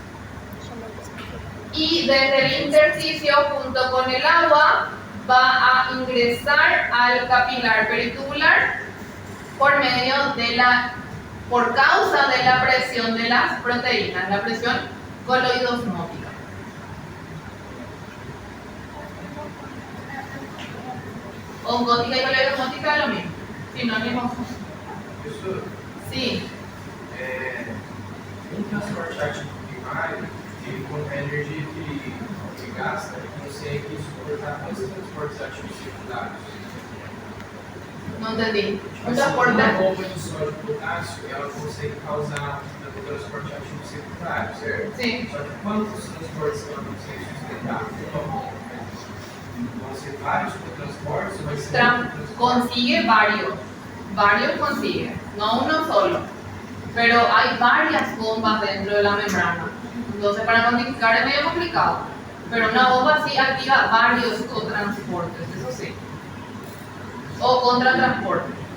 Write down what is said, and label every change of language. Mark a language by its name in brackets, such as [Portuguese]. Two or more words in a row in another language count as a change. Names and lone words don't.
[Spanish] Y desde el intersticio junto con el agua va a ingresar al capilar peritubular por causa de la presión de las proteínas, la presión coloidosmótica. Oncótica y coloidosmótica es lo mismo, sinónimos. [Portuguese] Professor, [Spanish] Sí, [Portuguese] um transporte ativo primário, ele contém a energia que gasta e consegue suportar quantos transportes ativos secundários? [Spanish] no entendí. [Portuguese] Tipo [Spanish] Un [Portuguese] assim, transporte. uma bomba de sódio e potássio, ela consegue causar um transporte ativo secundário, certo? [Spanish] Sí. [Portuguese] Só que quantos transportes ela consegue sustentar? Vão ser vários transportes ou vai ser um transporte? [Spanish] Consigue varios consigue, no uno solo, pero hay varias bombas dentro de la membrana, entonces para cuantificar es medio complicado, pero una bomba sí activa varios cotransportes, eso sí, o contratransporte.